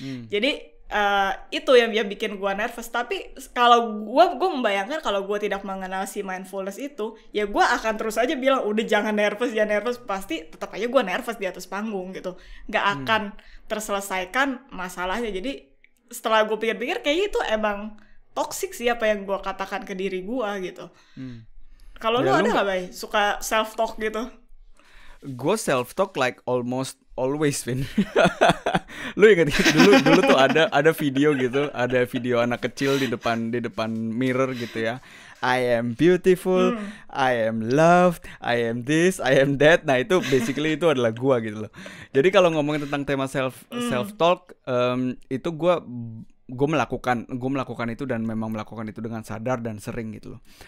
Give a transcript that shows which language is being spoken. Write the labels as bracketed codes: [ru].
[id] Jadi itu yang bikin gue nervous. Tapi kalau gue membayangkan kalau gue tidak mengenal si mindfulness itu, ya gue akan terus aja bilang udah jangan nervous, pasti tetap aja gue nervous di atas panggung gitu, nggak akan terselesaikan masalahnya. Jadi setelah gue pikir-pikir kayaknya itu emang toxic sih apa yang gue katakan ke diri gue gitu. Kalau lu ada nggak, Bay, suka self talk gitu? Gue self talk [en] like almost always, [id] Vin. Lu ingat dulu tuh ada video gitu, ada video anak kecil di depan mirror gitu ya. [en] I am beautiful, I am loved, I am this, I am that. [id] Nah itu basically itu adalah gua gitu loh. Jadi kalau ngomongin tentang tema self talk, itu gue melakukan itu dan memang melakukan itu dengan sadar dan sering gitu loh.